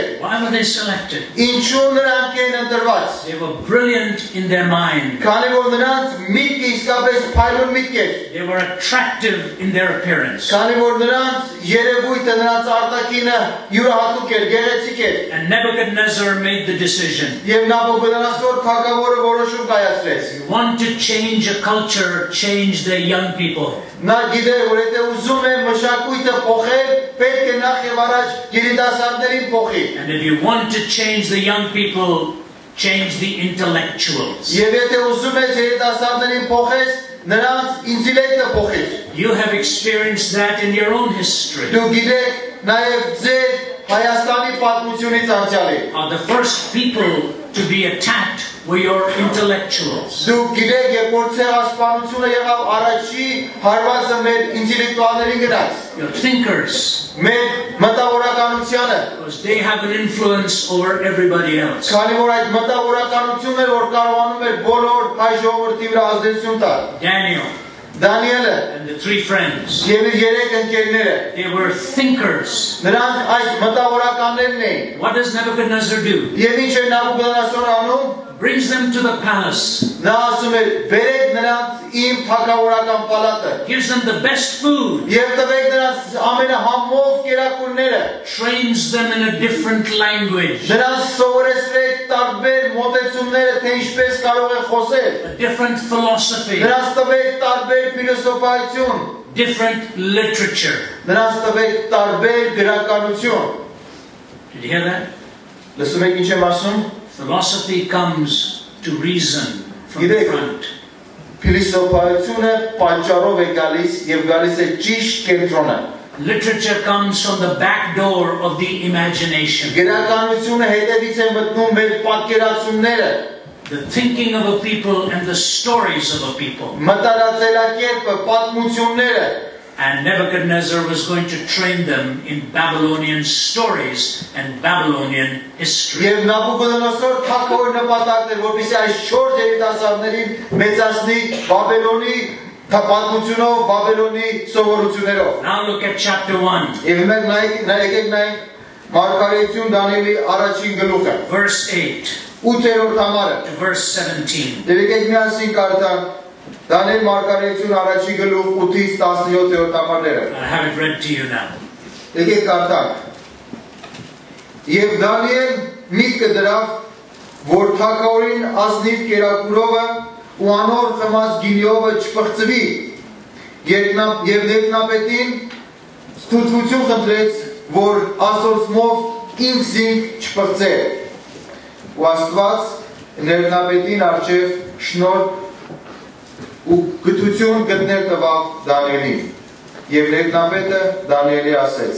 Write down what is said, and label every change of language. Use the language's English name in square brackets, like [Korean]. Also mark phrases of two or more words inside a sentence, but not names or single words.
[English] Why were they selected? [Armenian] Ինչու նրանք են ընտրված։ [English] They were brilliant in their mind. [Armenian] Քանի որ նրանց միտքը իսկապես փայլուն միտք էր։ [English] They were attractive in their appearance. [Armenian] Քանի որ նրանց երևույթը, նրանց արտաքինը յուրահատուկ էր, գեղեցիկ էր։ [English] And Nebuchadnezzar made the decision. [Armenian] Եվ Նաբուկոդոնոսոր թագավորը որոշում կայացրեց։ [English] You want to change a culture, change the young people. [Armenian] Նա գիտեր, որ եթե ուզում է մշակույթը փոխել, պետք է նախ եւ առաջ երիտասարդներին փոխի։ [English] And if you want to change the young people, change the intellectuals. [Armenian] Եվ եթե ուզում ես երիտասարդներին փոխես, նրանց ինտելեկտը փոխես։ [English] You have experienced that in your own history. [Armenian] Դու գիտեք, նաեւ ձեր Հայաստանի պատմությունից անցյալի։ [English] The first people to be attacked were your intellectuals. [Armenian] Դու գիտեք, երբ որ ցեղասպանությունը եղավ առաջի հարվածը մեր ինտելեկտուալներին գնաց։ [English] Your thinkers. [Armenian] Մեր մտավորականությանը։ [English] Because they have an influence over everybody else. [Armenian] Քանի որ այդ մտավորականությունն էր, որ կարողանում էր բոլոր հայ ժողովրդի վրա ազդեցություն տալ։ [English] Daniel. [Armenian] Դանիելը [English] And the 3 friends. [Armenian] եւ իր 3 ընկերները [English] They were thinkers. [Armenian] նրանք այս մտավորականներն էին։ [English] What does Nebuchadnezzar do? [Armenian] Եվ ինչ է Նաբուկոդոնոսորը անում։ [English] Brings them to the palace. [Armenian] Նա ասում է բերեք նրանց իմ թագավորական պալատը։ [English] Gives them the best food. [Armenian] Եվ տվեք նրանց ամենահամով կերակուրները։ [English] Trains them in a different language. [Armenian] Նրանց սովորեցրեք տարբեր մոտեցումները, թե ինչպես կարող է խոսել։ [English] A different philosophy. [Armenian] Նրանց տվեք տարբեր ֆիլոսոֆայություն։ [English] Different literature. [Armenian] Նրանց տվեք տարբեր գրականություն։ [English] Did you hear that? [Armenian] Լսում եք ինչ եմ ասում։ [English] Philosophy comes to reason from the front. [Armenian] Փիլիսոփայությունը պատճառով է գալիս եւ գալիս է ճիշտ կենտրոնը։ [English] Literature comes from the back door of the imagination. [Armenian] Գրականությունը հետևից է մտնում մեր պատկերացումները։ [English] The thinking of a people and the stories of a people. [Armenian] Մտածելակերպը, պատմությունները։ [English] And Nebuchadnezzar was going to train them in Babylonian stories and Babylonian history. [Armenian] Եվ Նաբուկոդոնոսոր թագավորի նպատակն էր, որպեսզի այս 4 երիտասարդներին մեծացնի Բաբելոնի պատմությունով, Բաբելոնի սովորություններով։ [English] Now look at chapter 1. [Armenian] Եվ մենք եկեք նայենք Մարգարեություն Դանիելի առաջին գլուխը։ [English] Verse 8 [Armenian] 8-րդ համարը։ [English] to verse 17. [Armenian] Եվ եկեք միասին կարդանք Դանիել Մարգարեություն առաջին գլուխ 8-ից 17-րդ համարները։ [English] I have it read to you now. [Armenian] Եկեք կարդանք։ Եվ Դանիել միտքը դրավ, որ թագավորին ազնիվ կերակուրովը ու անոր խմած գինիովը չփղծվի, եւ ներքնապետին ստուգություն խնդրեց, որ ասորցմով ինքսինք չփղծեր։ Ու Աստված ներքնապետին արչև շնորհ ու գթություն գտնել տվավ Դանիելին։ Եվ ներքնապետը Դանիելի ասեց.